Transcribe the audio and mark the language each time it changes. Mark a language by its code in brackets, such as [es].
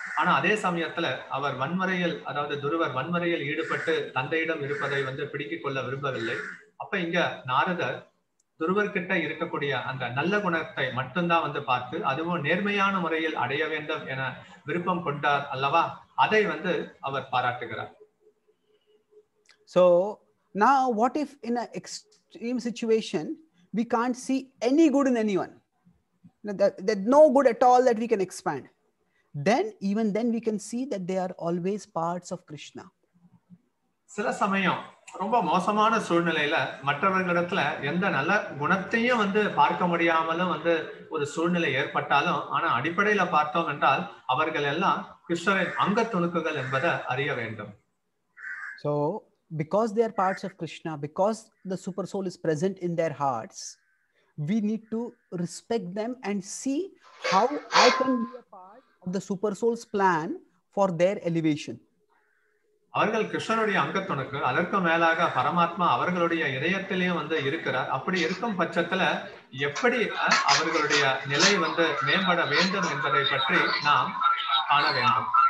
[ta] ஆனா அதே சமயத்துல அவர் வன்முறையில், அதாவது துருவர் வன்முறையில் ஈடுபட்டு தந்தையிடம் இருப்பதை வந்து பிடிக்கிக் கொள்ள விரும்பவில்லை. அப்ப இங்க நாரதர் துருவர்கிட்ட இருக்கக்கூடிய அந்த நல்ல குணத்தை மட்டும்தான் வந்து பார்த்து அதுவும் நேர்மையான முறையில் அடைய வேண்டும் என விருப்பம் கொண்டார் அல்லவா, அதை வந்து அவர் பாராட்டுகிறார். [en] So now what if in an extreme situation we can't see any good in anyone, there's no good at all that we can expand, then even then we can see that they are always parts of Krishna. [ta] சில சமயம் ரொம்ப மோசமான சூழ்நிலையில மற்றவர்களிடத்துல எந்த நல்ல குணத்தையும் வந்து பார்க்க முடியாமலும் வந்து ஒரு சூழ்நிலை ஏற்பட்டாலும், ஆனா அடிப்படையில பார்த்தோம் என்றால் அவர்கள் எல்லாம் கிருஷ்ணரின் அங்க துணுக்குகள் என்பதை அறிய வேண்டும். [en] So because they are parts of Krishna, because the super soul is present in their hearts, we need to respect them and see how I can be a part of the super soul's plan for their elevation. [ta] அவர்கள் கிருஷ்ணனுடைய அங்கத்துணுக்கு, அதற்கு மேலாக பரமாத்மா அவர்களுடைய இதயத்திலேயும் வந்து இருக்கிறார். அப்படி இருக்கும் பட்சத்துல எப்படி அவர்களுடைய நிலை வந்து மேம்பட வேண்டும் என்பதை பற்றி நாம் காண வேண்டும்.